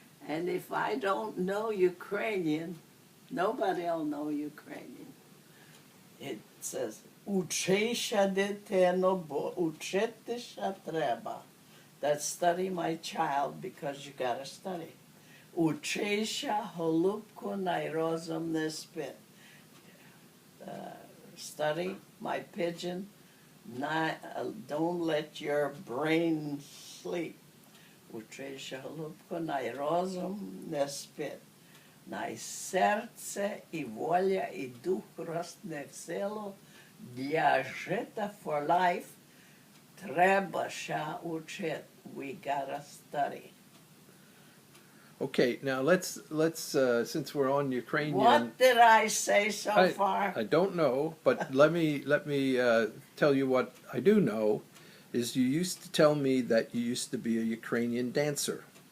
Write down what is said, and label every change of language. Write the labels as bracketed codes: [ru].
[en] And if I don't know Ukrainian, nobody will know Ukrainian. It says, [uk] Учися, дитино, бо учитися треба. [en] That's study my child because you gotta study. [uk] Учися, голубку, най розум не спить. [en] Study, my pigeon, don't let your brain sleep. [uk] Учися, голубку, най розум не спить. Най серце і воля, і дух росне в силу, для життя [en] for life [uk] треба ще учити. [en] We gotta study. Okay, now let's since we're on Ukrainian. What did I say so far? I don't know, but let me tell you what I do know. Is you used to tell me that you used to be a Ukrainian dancer.